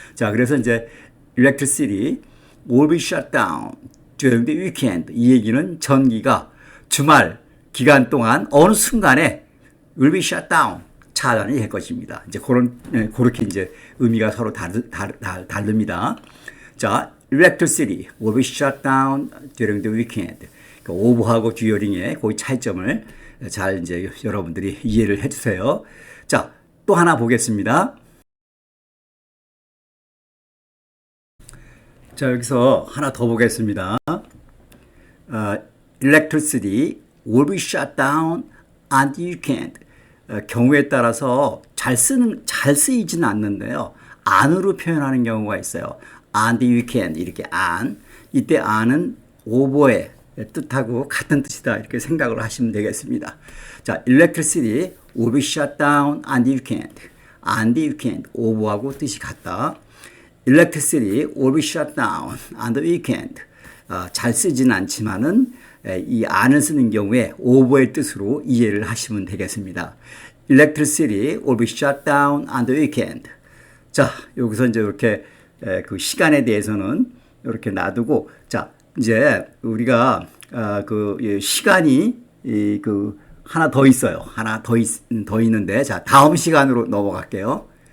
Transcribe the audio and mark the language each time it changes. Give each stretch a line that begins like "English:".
Korean: 자, 그래서 이제
English: electricity will be shut down during the weekend.
Korean: 이 얘기는 전기가 주말 기간 동안 어느 순간에
English: will be shut down
Korean: 차단이 될 것입니다. 이제 그렇게 이제 의미가 서로 다릅니다.
English: 자, electricity will be shut down during the weekend.
Korean: 그러니까 오버하고 듀어링의 그 차이점을 잘 이제 여러분들이 이해를 해주세요. 자, 또 하나 보겠습니다. 자, 여기서 하나 더 보겠습니다.
English: Electricity will be shut down on the weekend.
Korean: 경우에 따라서 잘 쓰이지는 않는데요. on으로 표현하는 경우가 있어요. on the weekend 이렇게 on. 이때 on은 오버의 뜻하고 같은 뜻이다 이렇게 생각을 하시면 되겠습니다.
English: 자, electricity will be shut down on the weekend. on the weekend
Korean: 오버하고 뜻이 같다.
English: electricity will be shut down on the weekend.
Korean: 잘 쓰지는 않지만은 이 on을 쓰는 경우에 오버의 뜻으로 이해를 하시면 되겠습니다.
English: electricity will be shut down on the weekend.
Korean: 자, 여기서 이제 이렇게 그 시간에 대해서는 이렇게 놔두고 자. 이제 우리가 시간이 하나 더 있어요. 하나 더 있는데 자, 다음 시간으로 넘어갈게요.